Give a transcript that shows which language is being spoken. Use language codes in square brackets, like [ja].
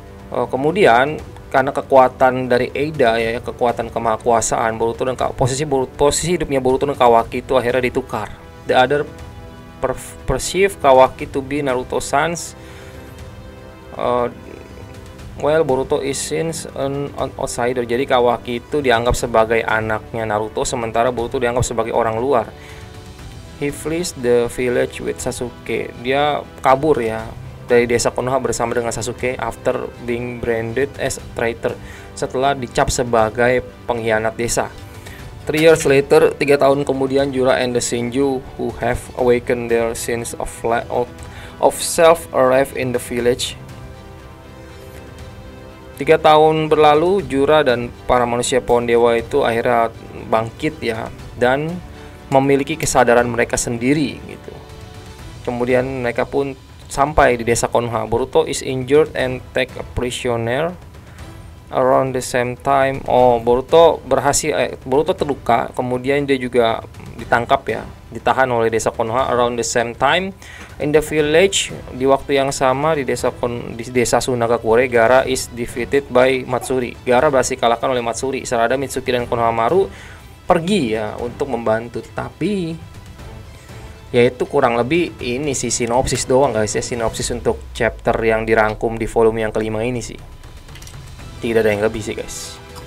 [id] Kemudian karena kekuatan dari Eida ya, kekuatan kemahakuasaan Boruto dan posisi hidupnya Boruto dan Kawaki itu akhirnya ditukar. [en] The other perceive Kawaki to be Naruto's sons, while Boruto is seen an outsider. [id] Jadi Kawaki itu dianggap sebagai anaknya Naruto, sementara Boruto dianggap sebagai orang luar. [en] He flees the village with Sasuke. [id] Dia kabur ya dari desa Konoha bersama dengan Sasuke after being branded as a traitor, setelah dicap sebagai pengkhianat desa. [en] 3 years later, 3 tahun kemudian, Jura and the Shinju who have awakened their sense of self arrive in the village. [id] 3 tahun berlalu, Jura dan para manusia pohon dewa itu akhirnya bangkit ya, dan memiliki kesadaran mereka sendiri gitu. Kemudian mereka pun sampai di desa Konoha. Boruto is injured and take a prisoner around the same time. Boruto terluka, kemudian dia juga ditangkap ya, ditahan oleh desa Konoha. [en] Around the same time in the village, di waktu yang sama di desa Sunagakure, Gaara is defeated by Matsuri. [id] Gaara berhasil kalahkan oleh Matsuri. Sarada, Mitsuki dan Konohamaru pergi ya untuk membantu, tapi yaitu kurang lebih ini sih sinopsis doang guys ya, sinopsis untuk chapter yang dirangkum di volume yang kelima ini sih. Tidak ada yang lebih sih guys.